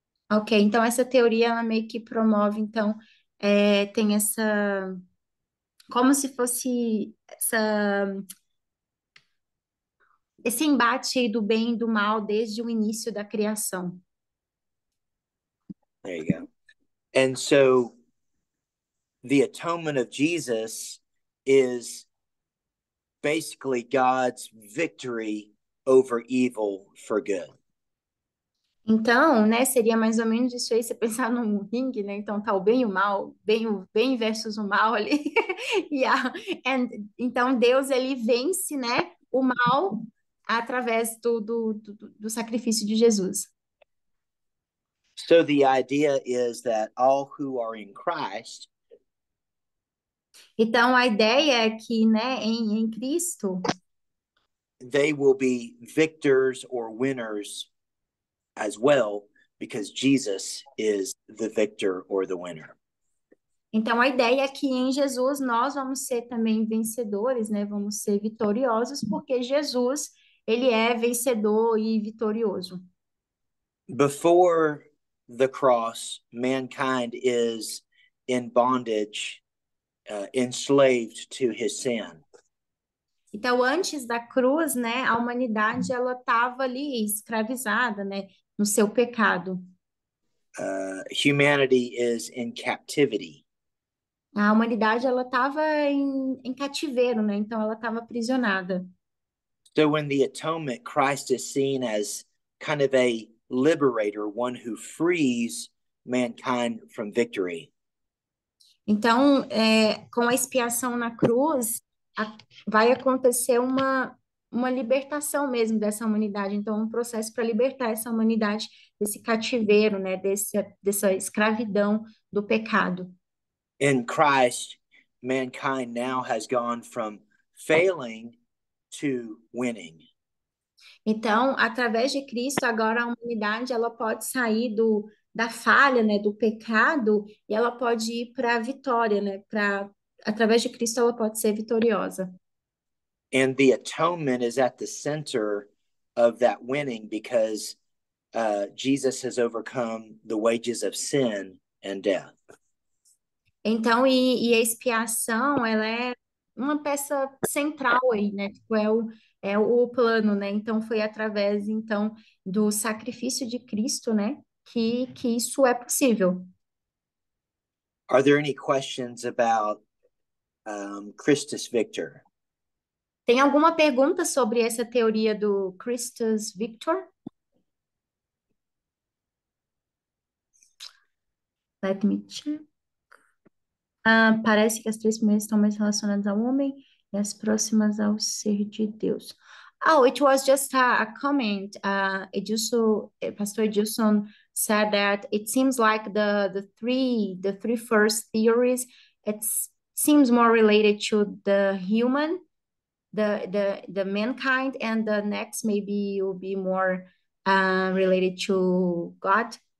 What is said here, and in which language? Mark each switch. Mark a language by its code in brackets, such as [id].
[pt] Ok, então essa teoria, ela meio que promove, então, tem essa, como se fosse esse embate aí do bem e do mal desde o início da criação. [en] There you go. And so the atonement of Jesus is basically God's victory over evil for good. [pt] Então, né, seria mais ou menos isso aí, você pensar num ringue, né? Então tá o bem e o mal, o bem versus o mal ali. Yeah. Então Deus, ele vence, né, o mal através do sacrifício de Jesus. [en] So the idea is that all who are in Christ [pt] Então a ideia é que, né, em Cristo, [en] they will be victors or winners as well, because Jesus is the victor or the winner. [pt] então a ideia é que em Jesus nós vamos ser também vencedores, né? Vamos ser vitoriosos, porque Jesus, ele é vencedor e vitorioso. [en] Before the cross, mankind is in bondage, enslaved to his sin. [pt] Então, antes da cruz, né, a humanidade ela estava ali escravizada, né, no seu pecado. [en] Humanity is in captivity. [pt] A humanidade ela estava em cativeiro, né? Então ela estava aprisionada. [en] So when the atonement, Christ is seen as kind of a liberator, one who frees mankind from victory. [pt] Então, com a expiação na cruz, vai acontecer uma libertação mesmo dessa humanidade. Então, um processo para libertar essa humanidade desse cativeiro, né? Dessa escravidão do pecado. [en] In Christ, mankind now has gone from failing to winning. [pt] Então, através de Cristo, agora a humanidade ela pode sair da falha, né, do pecado, e ela pode ir para a vitória, né? Através de Cristo ela pode ser vitoriosa. [en] And the atonement is at the center of that winning because Jesus has overcome the wages of sin and death. [pt] Então, e a expiação, ela é uma peça central aí, né? Tipo, é o plano, né? Então, foi através, então, do sacrifício de Cristo, né? Que isso é possível. [en] Are there any questions about Christus Victor? [pt] Tem alguma pergunta sobre essa teoria do Christus Victor? [en] Let me check. [pt] Parece que as três primeiras estão mais relacionadas ao homem e as próximas ao ser de Deus. [en] Oh, it was just a comment. Pastor Edilson said that it seems like the three first theories, it seems more related to the human, the mankind, and the next maybe will be more related to God.